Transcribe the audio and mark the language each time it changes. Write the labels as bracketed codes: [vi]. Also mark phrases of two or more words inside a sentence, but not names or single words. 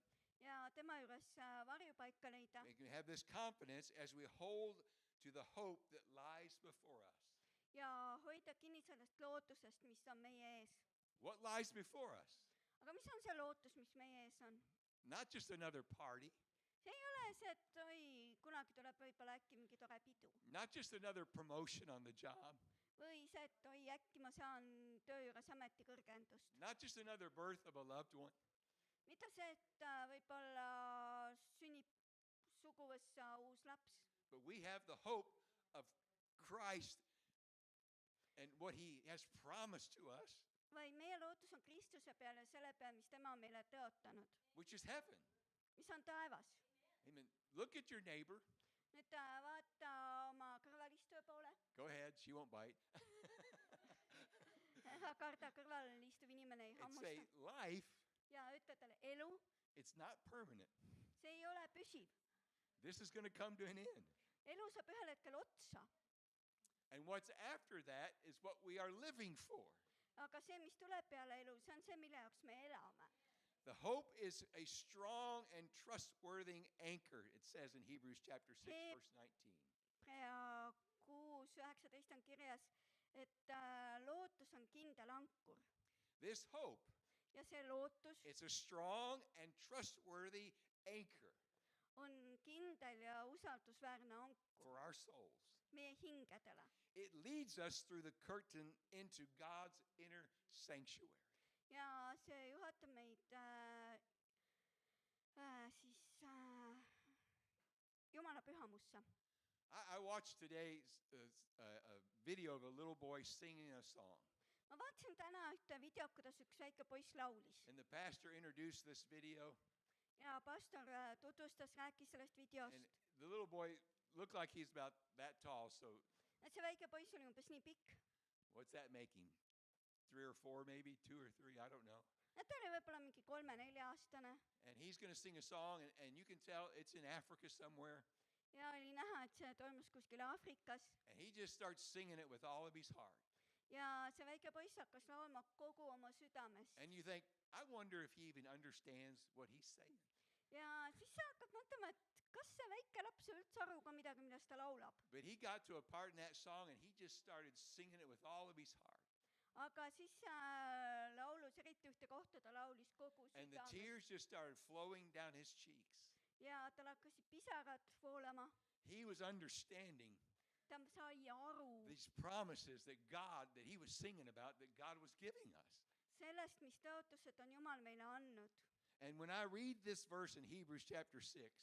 [et] ja tema juures varjupaika leida [en] We can have this confidence as we hold to the hope that lies before us. [et] ja hoida kinni sellest lootusest , mis on meie ees . [en] What lies before us? [et] aga mis on see lootus , mis meie ees on ? [en] Not just another party, [et] see ei ole see , et oi , kunagi tuleb võib-olla äkki mingi tore pidu [en] not just another promotion on the job, [et] või see , et oi , äkki ma saan töö juures ametikõrgendust . [en] not just another birth of a loved one, [et] mitte see , et võib-olla sünnib suguvõssa uus laps , [en] but we have the hope of Christ and what he has promised to us, [et] vaid meie lootus on Kristuse peal ja selle peal , mis tema on meile tõotanud , [en] which is heaven. [et] mis on taevas . [en] Amen. Look at your neighbor. [et] nüüd vaata oma kõrvalistuja poole , [en] Go ahead, she won't bite. [et] ära karda , kõrval istuv inimene ei [en] And say, [et] hammusta [en] life, [et] ja ütle talle , elu , [en] it's not permanent. [et] see ei ole püsiv . [en] This is going to come to an end. [et] elu saab ühel hetkel otsa , [en] And what's after that is what we are living for. [et] aga see , mis tuleb peale elu , see on see , mille jaoks me elame . [en] The hope is a strong and trustworthy anchor, it says in Hebrews chapter 6, He- verse 19. [et] ja 6:19 on kirjas , et lootus on kindel ankur [en] This hope, [et] ja see lootus [en] it's a strong and trustworthy anchor [et] on kindel ja usaldusväärne ankur [en] for our souls. [et] meie hingedele . [en] It leads us through the curtain into God's inner sanctuary. [et] ja see juhatab meid Jumala pühamusse . [en] I watched today a video of a little boy singing a song. [et] ma vaatasin täna ühte videot , kuidas üks väike poiss laulis [en] And the pastor introduced this video, [et] ja pastor tutvustas , rääkis sellest videost [en] and . the little boy looked like he's about that tall. So [et] et see väike poiss oli umbes nii pikk , [en] what's that making? 3 or 4, maybe 2 or 3, I don't know. [et] et ta oli võib-olla mingi 3-4-aastane [en] And he's going to sing a song, and you can tell it's in Africa somewhere. [et] ja oli näha , et see toimus kuskil Aafrikas [en] And he just starts singing it with all of his heart. [et] ja see väike poiss hakkas laulma kogu oma südamest [en] And you think, I wonder if he even understands what he's saying. [et] ja siis sa hakkad mõtlema , et kas see väike laps sai üldse aru ka midagi , millest ta laulab . [en] But he got to a part in that song, and he just started singing it with all of his heart. [et] aga siis laulus , eriti ühte kohta ta laulis kogu [en] And the [et] südamest [en] tears just started flowing down his cheeks. [et] ja tal hakkasid pisarad voolama , [en] He was understanding [et] ta sai aru [en] these promises that he was singing about, that God was giving us. [et] sellest , mis tõotused on Jumal meile andnud . [en] And when I read this verse in Hebrews chapter 6,